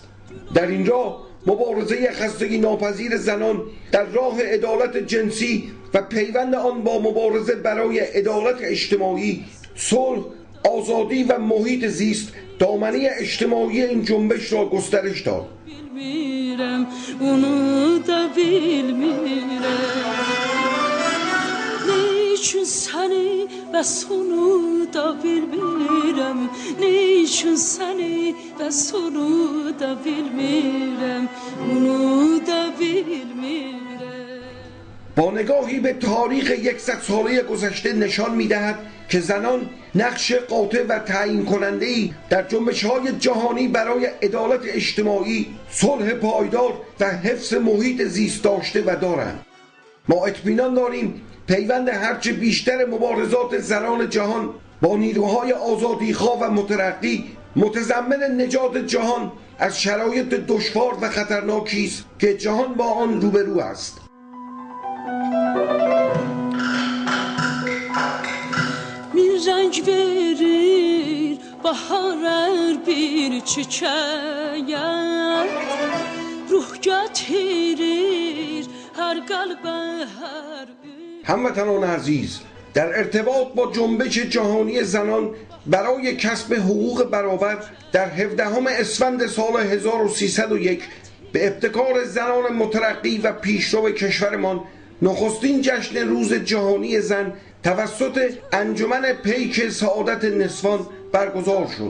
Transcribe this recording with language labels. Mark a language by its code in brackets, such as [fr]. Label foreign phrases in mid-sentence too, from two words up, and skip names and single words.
[fa] در این راه مبارزه خستگی ناپذیر زنان در راه عدالت جنسی و پیوند آن با مبارزه برای عدالت اجتماعی، صلح، آزادی و محیط زیست دامنه اجتماعی این جنبش را گسترش داد. [az] Niçin seni ve sonu da bilmirəm, niçin seni ve sonu da bilmirəm, onu da bilmirəm. [fa] با نگاهی به تاریخ 100 ساله گذشته نشان می‌دهد که زنان نقش قاطع و تعیین کننده‌ای در جنبش‌های جهانی برای عدالت اجتماعی، صلح پایدار و حفظ محیط زیست داشته و دارند. ما اطمینان داریم پیوند هرچه بیشتر مبارزات زنان جهان با نیروهای آزادیخواه و مترقی متضمن نجات جهان از شرایط دشوار و خطرناکی است که جهان با آن روبرو است. [tr] رنگ verir bahar her bir çiçeğe, ruh getirir her kalbe her [fa] هموطنان عزیز، در ارتباط با جنبش جهانی زنان برای کسب حقوق برابر در 17 اسفند سال 1301 به ابتکار زنان مترقی و پیشرو کشورمان نخستین جشن روز جهانی زن توسط انجمن پیک سعادت نسوان برگزار شد.